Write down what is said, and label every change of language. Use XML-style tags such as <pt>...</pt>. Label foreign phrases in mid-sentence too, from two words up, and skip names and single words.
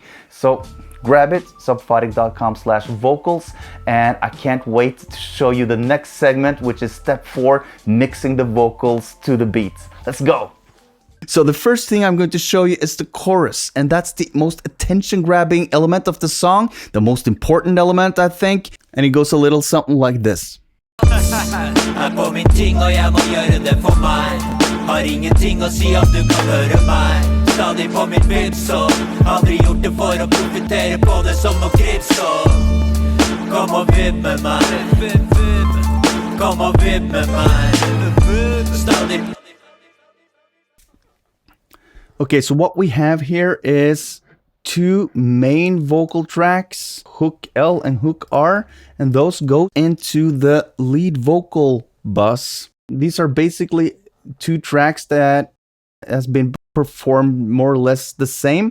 <en>So grab it, subphotic.com/vocals, and I can't wait to show you the next segment, which is step 4, mixing the vocals to the beats. Let's go. So the first thing I'm going to show you is the chorus, and that's the most attention-grabbing element of the song, the most important element, I think, and it goes a little something like this.</en> <no>Har ingenting å si om du kan høre meg. Stadig på mitt vipsår. Aldri gjort det for å profitere på det som noe krypsår. Kom og vibb med meg. Kom og vibb med meg. Stadig.</no> <en>Okay, so what we have here is 2 main vocal tracks, hook L and hook R, and those go into the lead vocal bus. These are basically 2 tracks that has been performed more or less the same.</en>